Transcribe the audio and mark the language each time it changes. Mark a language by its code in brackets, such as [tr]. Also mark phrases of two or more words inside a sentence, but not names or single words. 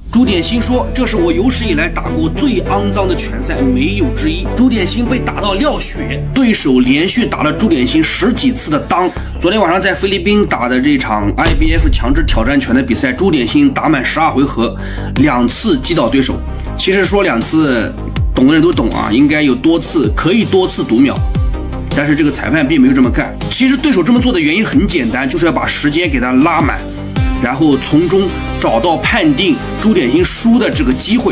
[zh] 朱典心说：“这是我有史以来打过最肮脏的拳赛，没有之一。” 朱典心被打到尿血，对手连續打了朱典心10幾次的襠。昨天晚上在菲律賓打的這場 IBF 強制挑戰拳的比賽，朱典心打滿12回合，2次擊倒對手。其實說2次，懂的人都懂啊，應該有多次，可以多次讀秒。但是這個裁判並沒有這麼幹。其實對手這麼做的原因很簡單，就是要把時間給他拉滿，然後從中找到判定朱典心輸的這個機會。